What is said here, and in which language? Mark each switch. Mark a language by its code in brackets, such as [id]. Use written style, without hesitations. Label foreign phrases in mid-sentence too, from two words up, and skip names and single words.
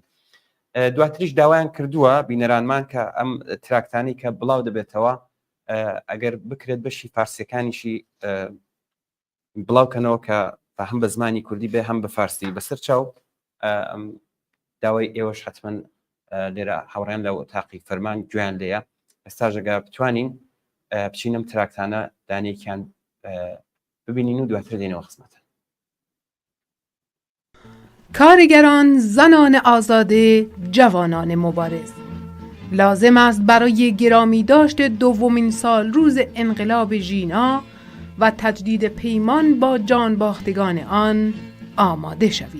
[ckb] دواتریش داوایان کردووە بینەرانمان کە ئەم تراکتانی کە بڵاو دەبێتەوە ئەگەر بکرێت بەشی فارسیەکانیشی بڵاوکەنەوە کە هەم بە زمانی کوردی بێ هەم بە فارسی بەسەر چاو داوای ئێوەش حتمما لێرە هاوڕێن لە تاقی فەرمان گویان لێیە ئێستا ژەگە بتوانین بچینم تراکتانە دانێکیان ببینین و دواتر دێنەوە خزمەتە. [fa] کارگران، زنان آزاده، جوانان مبارز، لازم است برای گرامی داشت دومین سال روز انقلاب ژینا و تجدید پیمان با جانباختگان آن آماده شوید.